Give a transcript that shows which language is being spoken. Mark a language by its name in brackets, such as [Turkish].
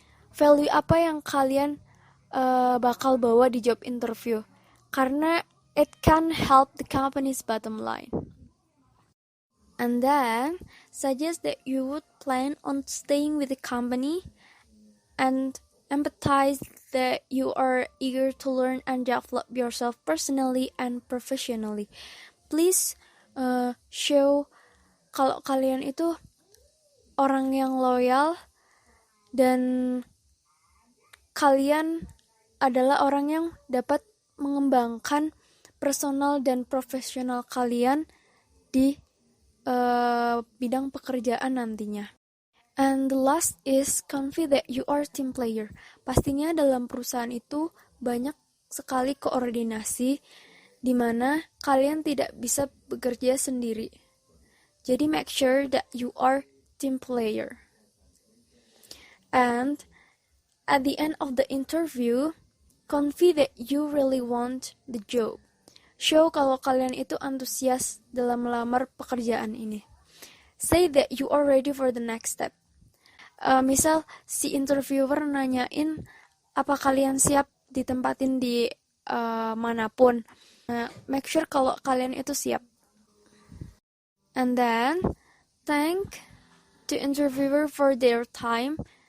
[English] Value [Indonesian] apa yang kalian bakal bawa di [English] job interview, karena it can help the company's bottom line. And then suggest that you would plan on staying with the company, and empathize that you are eager to learn and develop yourself personally and professionally. Please show [Indonesian] kalau kalian itu orang yang loyal dan kalian adalah orang yang dapat mengembangkan personal dan profesional kalian di bidang pekerjaan nantinya. [English] And the last is convey that you are team player. [Indonesian] Pastinya dalam perusahaan itu banyak sekali koordinasi di mana kalian tidak bisa bekerja sendiri. [English] Jadi make sure that you are team player. And at the end of the interview, convey that you really want the job. [Indonesian] Show kalau kalian itu antusias dalam melamar pekerjaan ini. [English] Say that you are ready for the next step. [Indonesian] Misal si interviewer nanyain apa kalian siap ditempatin di manapun. [English] Make sure [Indonesian] kalau kalian itu siap. [English] And then thank the interviewer for their time.